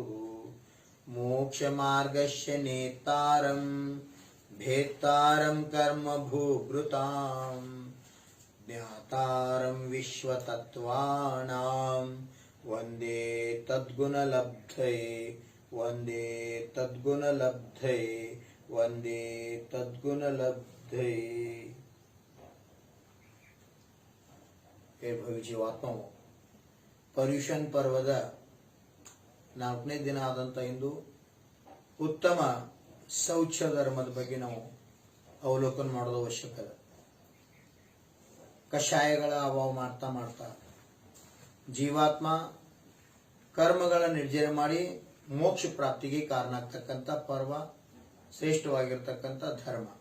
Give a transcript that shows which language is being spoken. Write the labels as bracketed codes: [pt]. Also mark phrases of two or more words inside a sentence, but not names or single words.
[sa] मोक्षमार्गस्य नेतारं भेत्तारं कर्मभूभृतां ज्ञातारं विश्वतत्त्वानां वन्दे तद्गुणलब्धये वन्दे तद्गुणलब्धये वन्दे तद्गुणलब्धये। [kn] हे ಭವಿಜೀವಾತ್ಮವು ಪರ್ಯುಷನ್ ಪರ್ವದ 4ನೇ ದಿನ ಆದಂತ ಇಂದು ಉತ್ತಮ ಶೌಚ ಧರ್ಮದ ಬಗ್ಗೆ ನಾವು ಅವಲೋಕನ ಮಾಡೋದು ಅವಶ್ಯಕತೆ. ಕಷಾಯಗಳ ಅಭಾವ ಮಾಡ್ತಾ ಮಾಡ್ತಾ ಜೀವಾತ್ಮ ಕರ್ಮಗಳ ನಿರ್ಜರ ಮಾಡಿ ಮೋಕ್ಷ ಪ್ರಾಪ್ತಿಗೆ ಕಾರಣ ಆಗ್ತಕ್ಕಂಥ ಪರ್ವ ಶ್ರೇಷ್ಠವಾಗಿರ್ತಕ್ಕಂಥ ಧರ್ಮ.